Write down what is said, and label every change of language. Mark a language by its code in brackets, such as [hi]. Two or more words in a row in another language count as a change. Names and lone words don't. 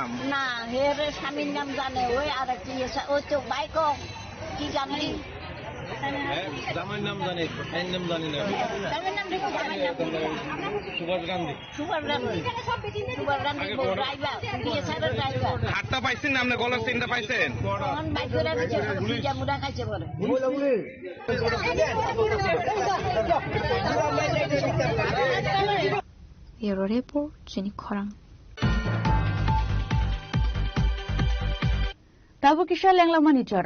[bn] না, হের স্বামীর নাম জানে। ওই আর কি ওই তো বাইক কি জানি। জামাইয়ের নাম জানি, ভাইয়ের নাম জানি না। সুভাষ গান্ধী। হাতটা পাইছেন না? আপনি গলার চেনটা পাইছেন? [en] Bureau Report, Jenny Korang. [trp] Tabo kisha lenglamani chora.